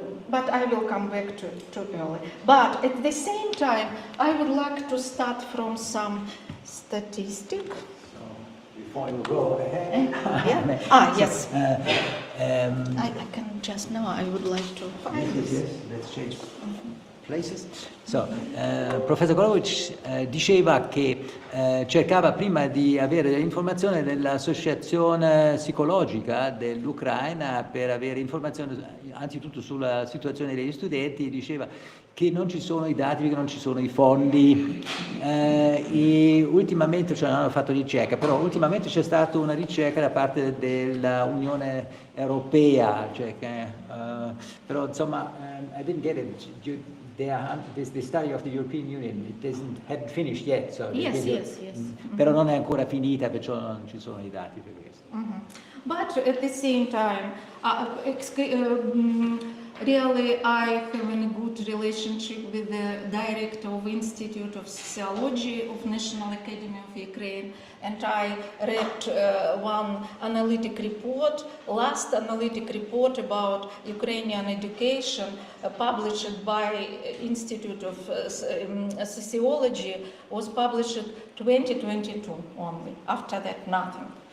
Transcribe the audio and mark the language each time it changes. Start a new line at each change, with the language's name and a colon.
English: But I will come back to early. But at the same time, I would like to start from some statistics. Before you go ahead. Yes. I can just now, I would like to find this. Yes, let's change places.
Italian: So, Professor Golovic diceva che cercava prima di avere informazioni dell'associazione psicologica dell'Ucraina per avere informazioni anzitutto sulla situazione degli studenti. Diceva che non ci sono i dati perché non ci sono i fondi, e ultimamente, cioè non hanno fatto ricerca, però ultimamente c'è stata una ricerca da parte dell'Unione Europea, cioè che, però insomma,
English: I didn't get it. The study of the European Union, it hadn't finished yet. So Yes.
Italian: Però non è ancora finita, perciò non ci sono i dati per questo.
English: But at the same time, really I have a good relationship with the director of Institute of Sociology of National Academy of Ukraine, and I read one analytic report, last analytic report about Ukrainian education published by Institute of Sociology was published 2022 only. After that, nothing.